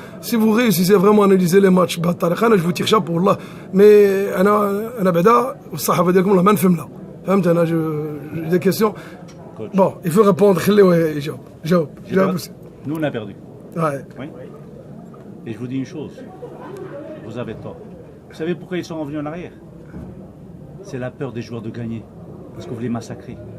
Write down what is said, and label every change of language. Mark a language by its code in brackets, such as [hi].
[fr] Si vous réussissez vraiment à analyser les matchs, je vous tire chapeau, [ar] والله. [fr] Mais [ar] أنا بعدا الصحافة ديالكم والله ما نفهمنا. فهمت أنا [fr] j'ai des questions. Bon, il faut répondre. [ar] خليه يجاوب. [fr] Nous on a perdu. Ouais. Oui. Et je vous dis une chose. Vous avez tort. Vous savez pourquoi ils sont revenus en arrière? C'est la peur des joueurs de gagner. Parce que vous les massacrez.